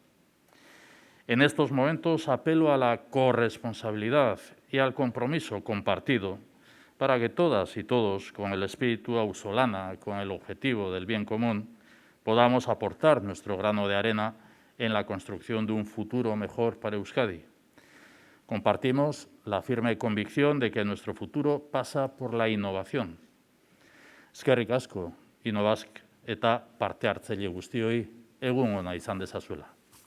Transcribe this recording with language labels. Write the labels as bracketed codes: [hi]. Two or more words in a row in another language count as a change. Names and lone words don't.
[es] En estos momentos apelo a la corresponsabilidad y al compromiso compartido para que todas y todos, con el espíritu ausolana, con el objetivo del bien común, podamos aportar nuestro grano de arena en la construcción de un futuro mejor para Euskadi. Compartimos la firme convicción de que nuestro futuro pasa por la innovación. [eu] Eskerrik asko, Innovask eta parte hartzaile guztioi, egun ona izan dezazuela.